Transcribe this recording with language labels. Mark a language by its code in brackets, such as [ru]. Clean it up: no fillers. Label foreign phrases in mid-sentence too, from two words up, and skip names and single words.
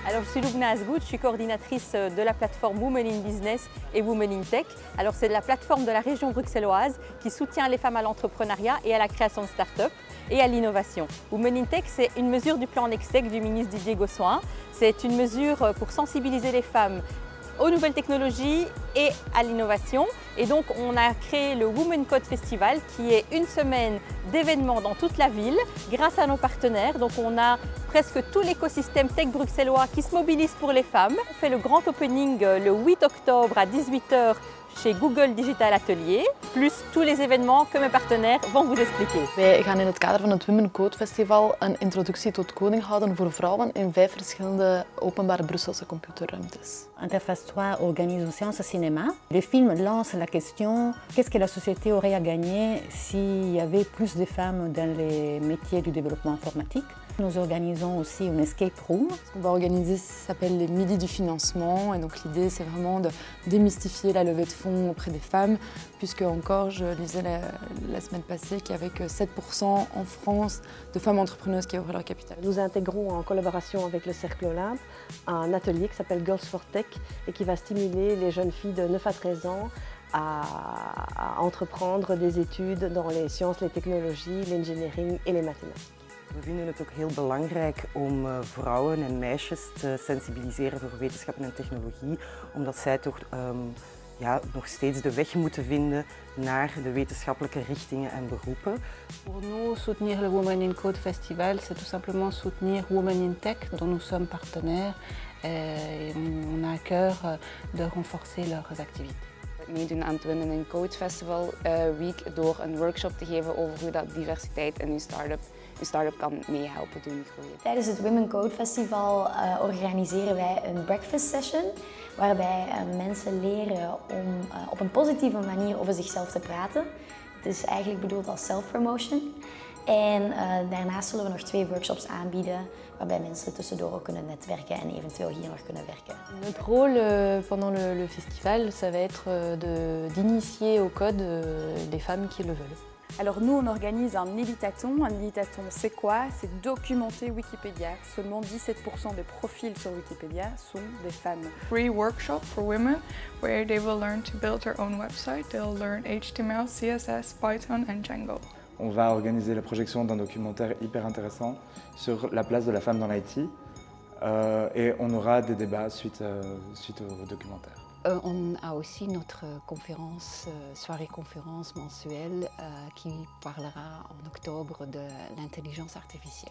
[fr] suis Lubna Azgout, je suis coordinatrice de la plateforme Women in Business et Women in Tech. Alors c'est la plateforme de la région bruxelloise qui soutient les femmes à l'entrepreneuriat et à la création de start-up et à l'innovation. Women in Tech, c'est une mesure du plan Nextech du ministre Didier Gossuin. C'est une mesure pour sensibiliser les femmes aux nouvelles technologies et à l'innovation. Et donc on a créé le Women Code Festival qui est une semaine d'événements dans toute la ville grâce à nos partenaires. Donc on a presque tout l'écosystème tech bruxellois qui se mobilise pour les femmes. On fait le grand opening le 8 octobre à 18 h chez Google Digital Atelier, plus tous les événements que mes partenaires vont vous expliquer. [nl] Wij gaan in het kader van het Women Code Festival een introductie tot coding houden voor vrouwen in 5 verschillende openbare Brusselse computerruimtes. [fr] Interface 3 organise aussi un cinéma. Le film lance la question qu'est-ce que la société aurait à gagner s'il y avait plus de femmes dans les métiers du développement informatique. Nous organisons aussi une [en] escape room. [fr] Ce qu'on va organiser s'appelle les midis du financement et donc l'idée c'est vraiment de démystifier la levée de fonds auprès des femmes puisque encore je lisais la semaine passée qu'il y avait que 7% en France de femmes entrepreneuses qui ouvraient leur capital. Nous intégrons en collaboration avec le Cercle Olympe un atelier qui s'appelle Girls for Tech et qui va stimuler les jeunes filles de 9 à 13 ans à entreprendre des études dans les sciences, les technologies, l'engineering et les mathématiques. [nl] We vinden het ook heel belangrijk om vrouwen en meisjes te sensibiliseren voor wetenschappen en technologie, omdat zij toch nog steeds de weg moeten vinden naar de wetenschappelijke richtingen en beroepen. [fr] Pour nous, soutenir le Women in Code Festival, c'est tout simplement soutenir Women in Tech, dont nous sommes partenaires. Et on a à cœur de renforcer leurs activités. [nl] Meedoen aan het Women in Code Festival Week door een workshop te geven over hoe dat diversiteit in uw start-up kan meehelpen doen groeien. Tijdens het Women Code Festival organiseren wij een [en] breakfast session [nl] waarbij mensen leren om op een positieve manier over zichzelf te praten. Het is eigenlijk bedoeld als self-promotion. En daarnaast zullen we nog 2 workshops aanbieden waarbij mensen tussendoor ook kunnen netwerken en eventueel hier nog kunnen werken. [fr] Notre rôle pendant le festival, ça va être d'initier au code les femmes qui le veulent. Alors nous, on organise un Editathon. Un Editathon, c'est quoi? C'est documenter Wikipédia. Seulement 17% des profils sur Wikipédia sont des femmes. [en] Free workshop for women where they will learn to build their own website. They'll learn HTML, CSS, Python and Django. [fr] On va organiser la projection d'un documentaire hyper intéressant sur la place de la femme dans l'IT et on aura des débats suite au documentaire. On a aussi notre conférence, soirée-conférence mensuelle qui parlera en octobre de l'intelligence artificielle.